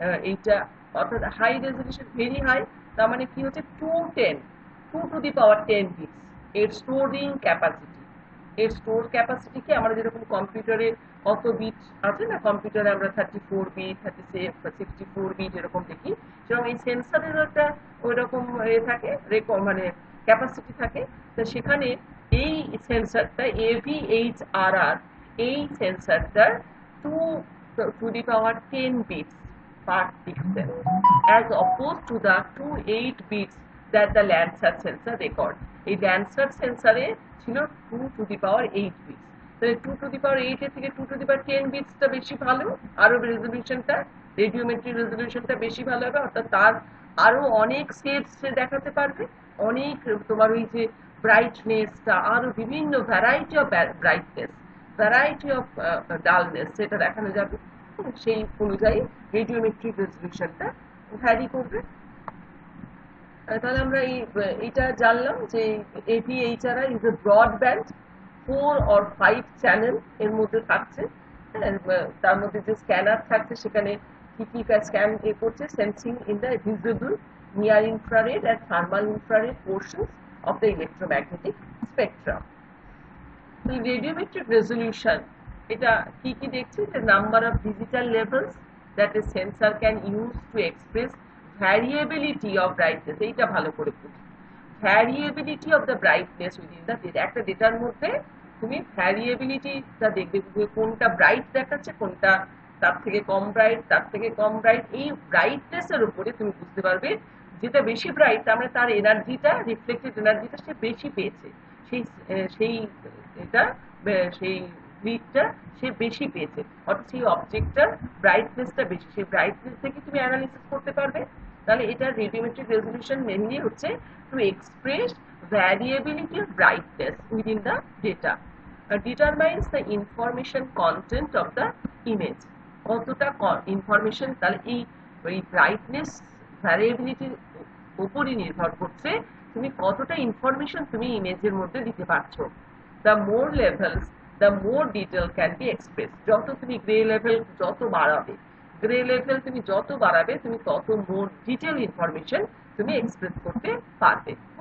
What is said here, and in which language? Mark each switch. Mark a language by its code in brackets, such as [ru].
[bn] এইটা অর্থাৎ high resolution, very high, তার মানে কি হচ্ছে [en] 2 to the power 10 [bn] বিটস এর স্টোরিং ক্যাপাসিটি। এর স্টোর ক্যাপাসিটিকে আমরা যেরকম কম্পিউটারে কত বিট আছে না, কম্পিউটারে আমরা 34 বিট, 64 বিট এরকম দেখি, সেরকম এই সেন্সরের একটা ওই রকম থাকে, মানে ক্যাপাসিটি থাকে। তো সেখানে এই সেন্সরটা AVHRR, এই সেন্সরটার [en] 2 to the power 10 bits per pixel as opposed to the 28 bits that the Landsat sensor record. [bn] এই Landsat সেন্সরে ছিল [en] 2 to the power 8 bits। [bn] তাহলে [en] 2 to the power 8 [bn] এর থেকে [en] 2 to the power 10 [bn] বিটসটা বেশি ভালো, আরো রেজলিউশনটা, রেডিওমেট্রিক রেজলিউশনটা বেশি ভালো হবে, অর্থাৎ তার আরো অনেক শেডস দেখাতে পারবে, অনেক তোমার ওই যে ব্রাইটনেসটা, আরো বিভিন্ন variety of brightness, variety of dullness সেটা দেখানো যাবে। সেই অনুযায়ী রেডিওমেট্রিক রেজলিউশনটা ভ্যারি করবে। তাহলে আমরা এইটা জানলাম যে AVHRR is a broadband 4 or 5 channel এর মধ্যে থাকছে। তার মধ্যে যে স্ক্যানার থাকছে সেখানে কি কি স্ক্যান করছে, sensing in the visible, near infrared [en] and thermal infrared portions of the electromagnetic spectrum. The radiometric resolution, [bn] এটা কি কি দেখছি, [en] the number of digital levels that a sensor can use to express variability of brightness, [bn] এইটা ভালো করে বুঝি, [en] variability of the brightness within the data। [bn] একটা ডেটার মধ্যে তুমি ভ্যারিয়েবিলিটিটা দেখবে, কোনটা ব্রাইট দেখাচ্ছে, কোনটা তার থেকে কম ব্রাইট, তার থেকে কম ব্রাইট। এই ব্রাইটনেসের উপরে তুমি বুঝতে পারবে যেটা বেশি ব্রাইট, তার মানে তার এনার্জিটা, রিফ্লেক্টেড এনার্জিটা সে বেশি পেয়েছে, সেই এটা সেই গ্রিডটা সে বেশি পেয়েছে, অর্থাৎ সেই অবজেক্টটার ব্রাইটনেসটা বেশি, সেই ব্রাইটনেস থেকে তুমি অ্যানালিসিস করতে পারবে। তাহলে এটা রেডিওমেট্রিক রেজলিউশন মেইনলি হচ্ছে to express [en] variability of brightness within the data, determines the information content of the image। [bn] কতটা ইনফরমেশন, তাহলে এই ব্রাইটনেস ভ্যারিয়েবিলিটির উপরই নির্ভর করছে তুমি কতটা ইনফরমেশন তুমি ইমেজের মধ্যে দিতে পারছো। [en] the more levels, the more detail can be expressed। [bn] যত তুমি গ্রে লেভেল যত বাড়াবে, গ্রে লেভেল তুমি যত বাড়াবে, তুমি তত মোর ডিটেল ইনফরমেশন তুমি এক্সপ্রেস করতে পারবে।